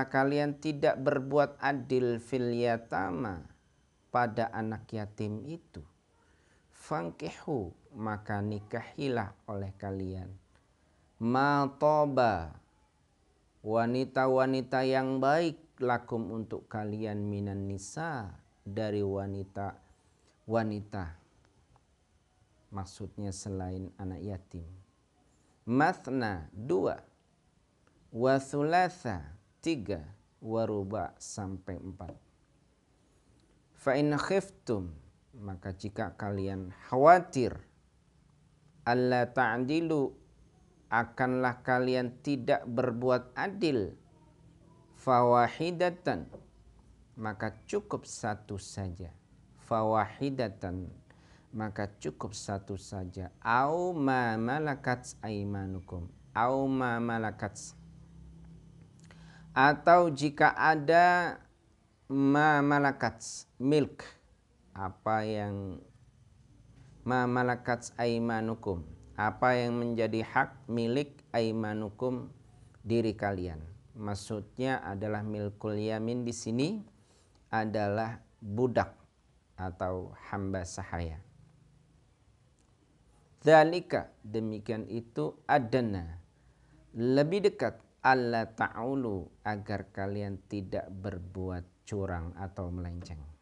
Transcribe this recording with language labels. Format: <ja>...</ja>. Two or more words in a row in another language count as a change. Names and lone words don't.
<id>kalian tidak berbuat adil,</id> <ar>في اليتامى,</ar> <id>pada anak yatim itu, fankihu, maka nikahilah oleh kalian,</id> <ar>ما طاب,</ar> <id>wanita-wanita yang baik, lakum, untuk kalian,</id> <ar>من النساء,</ar> <id>dari wanita, maksudnya selain anak yatim.</id> <ar>مثنى، 2، وثلاث، 3، ورباع، sampai 4. فإن خفتم,</ar> <id>maka jika kalian khawatir,</id> <ar>ألا تعدلوا,</ar> <id>akanlah kalian tidak berbuat adil, fawahidatan, maka cukup satu saja, fawahidatan, maka cukup satu saja,</id> <ar>أو ما ملكت أيمانكم، أو ما ملكت,</ar> <id>atau jika ada,</id> <ar>ما ملكت,</ar> <id>milk, apa yang,</id> <ar>ما ملكت أيمانكم,</ar> <id>apa yang menjadi hak milik, aimanukum, diri kalian. Maksudnya adalah</id> <ar>ملك اليمين</ar> <id>di sini adalah budak atau hamba sahaya. Dzalika, demikian itu, adana, lebih dekat,</id> <ar>ألا تعولوا,</ar> <id>agar kalian tidak berbuat curang atau melenceng.</id>